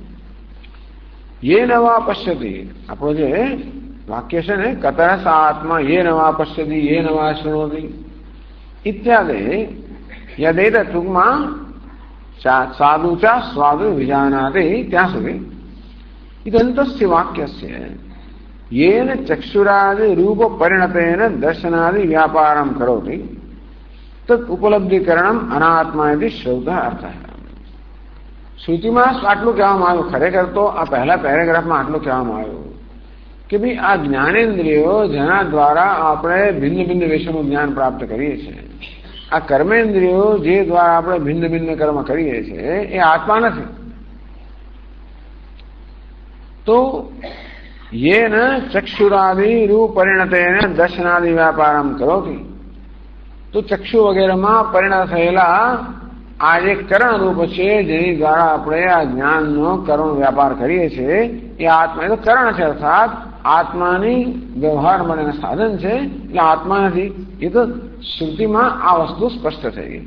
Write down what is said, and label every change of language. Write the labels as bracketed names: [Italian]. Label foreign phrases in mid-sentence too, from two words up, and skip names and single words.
[Sanskrit] યે નવા પશ્યતિ, [Gujarati] આપણો જે વાક્ય છે ને, [Sanskrit] કતઃ સા આત્મા યે નવા પશ્યતિ યે નવા શૃણોતિ ઇત્યાદિ યદેત, ટૂંકમાં સાધુ ચા સ્વાદુ વિજાનાતિ [Gujarati] ત્યાં સુધી [Sanskrit] ઇદંતસ્ય વાક્યસ્ય येन चक्षुरादि रूप परिणतेन दर्शनादि व्यापारम करोति तत् उपलब्धिकरणम अनात्मा यदि श्रौत अर्थ है. [Gujarati] શ્રુતિમાં આટલું કહેવામાં આવ્યું. ખરેખર તો આ પહેલા પેરેગ્રાફમાં આટલું કહેવામાં આવ્યું કે ભાઈ આ જ્ઞાનેન્દ્રિયો જેના દ્વારા આપણે ભિન્ન ભિન્ન વિષયનું જ્ઞાન પ્રાપ્ત કરીએ છીએ, આ કર્મેન્દ્રિયો જે દ્વારા આપણે ભિન્ન ભિન્ન કર્મ કરીએ છીએ એ આત્મા નથી. [Sanskrit] તો येन चक्षुरादि रूप परिणतेन दर्शनादि व्यापारम करोति, [Gujarati] તો ચક્ષુ વગેરેમાં પરિણત થયેલા આ જે કરણ રૂપ છે, જેની દ્વારા આપણે આ જ્ઞાનનો કરણ વ્યાપાર કરીએ છીએ, એ આત્મા એ તો કરણ છે, અર્થાત આત્માની વ્યવહાર માટેના સાધન છે. એટલે આત્મા નથી. એ તો શ્રુતિમાં આ વસ્તુ સ્પષ્ટ થઈ ગઈ.